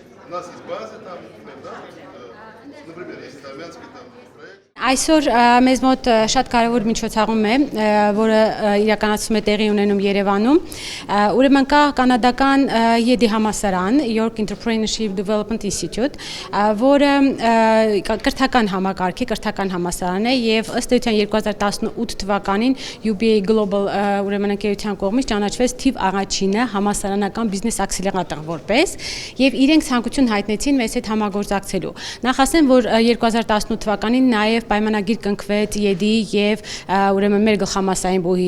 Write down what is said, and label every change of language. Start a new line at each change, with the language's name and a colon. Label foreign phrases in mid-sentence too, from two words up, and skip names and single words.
Russian: нас есть базы там, да, например, если армянский там проект.
Armenian: Այսօր մեզ մոտ շատ կարևոր միջոցառում է, որը իրականացվում է տեղի ունենում Երևանում։ Ուրեմն կա կանադական YEDI համալսարան,
English: York Entrepreneurship Development Institute,
Armenian: որը կրթական համակարգի, կրթական համալսարան է եւ ըստ էության 2018 թվականին UBA Global ուրեմն ընկերության կողմից ճանաչվեց թիվ առաջինը համալսարանական բիզնես ակսելերատոր որպես եւ իրենք ցանկություն հայտնեցին մեզ հետ համագործակցելու։ Նախ ասեմ, որ 2018 թվականին նաեւ պայմանագիր կնքվեց YEDI եւ ուրեմն մեր գլխամասային բուհի